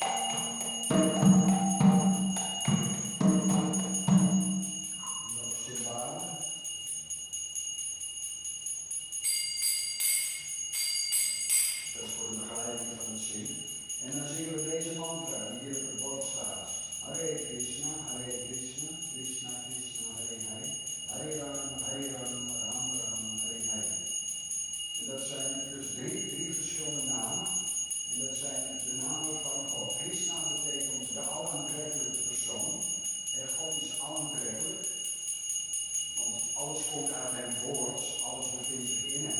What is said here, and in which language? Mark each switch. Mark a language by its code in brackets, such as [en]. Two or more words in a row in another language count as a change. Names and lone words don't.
[nl] Nog cymbalen. Dat is voor de begeleiding van het zingen. En dan zingen we deze mantra die hier op het bord staat. [sa] Hare Krsna, Krishna Krishna, Hare Hare. Hare Rama, Rama Rama, Hare Hare. [nl] En dat zijn dus drie verschillende namen. En dat zijn de namen van God. Krishna betekent de alaantrekkelijke persoon. En God is alaantrekkelijk. Want alles komt uit hem voort, alles bevindt zich in hem.